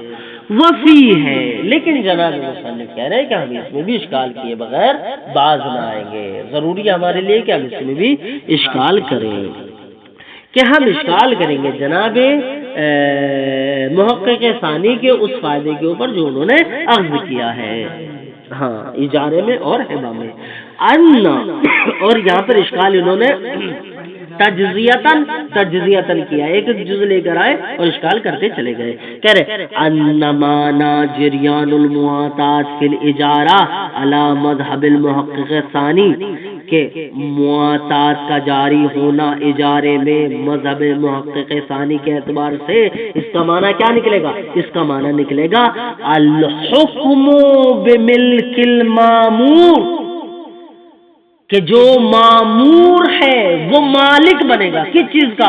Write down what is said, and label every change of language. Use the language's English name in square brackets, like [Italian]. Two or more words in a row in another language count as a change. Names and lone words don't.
[Urdu] وفی ہے، لیکن جناب مصنف کہہ رہے ہیں کہ ہم اس میں بھی اشکال کیے بغیر باز نہ آئیں گے، ضروری ہے ہمارے لیے کہ ہم اس میں بھی اشکال کریں، کہ ہم اشکال کریں گے جناب محقق ثانی کے اس فائدے کے اوپر جو انہوں نے عرض کیا ہے، ہاں اجارے میں اور ہبہ میں. اور یہاں پر اشکال انہوں نے تجزیتاً کیا، ایک جز لے کر آئے اور اشکال کرتے چلے گئے. کہہ رہے [Arabic] انمانا جریان المواتات فی الاجارہ علی مذہب المحقق ثانی، [Urdu] کہ مواتات کا جاری ہونا اجارے میں مذہب محقق ثانی کے اعتبار سے اس کا معنی کیا نکلے گا؟ اس کا معنی نکلے گا [Arabic] الحکم بملک المامور، [Urdu] کہ جو معمور ہے وہ مالک بنے گا کس چیز کا؟